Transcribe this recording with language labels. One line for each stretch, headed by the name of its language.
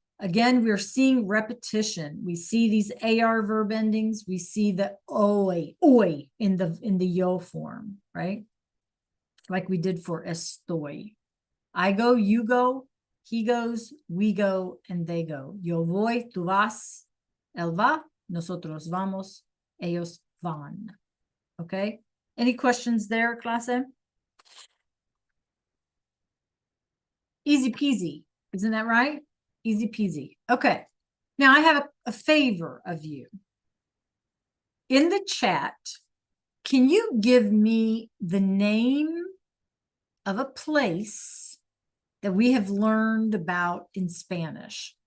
English: Again, we're seeing repetition. We see these AR verb endings. We see the oi in the yo form, right? Like we did for estoy. I go, you go, he goes, we go, and they go.
Spanish: Yo voy, tú vas, él va, nosotros vamos, ellos van.
English: Okay? Any questions there, clase? Easy peasy. Isn't that right? Easy peasy. Okay. Now I have a favor of you. In the chat, can you give me the name of a place that we have learned about in Spanish?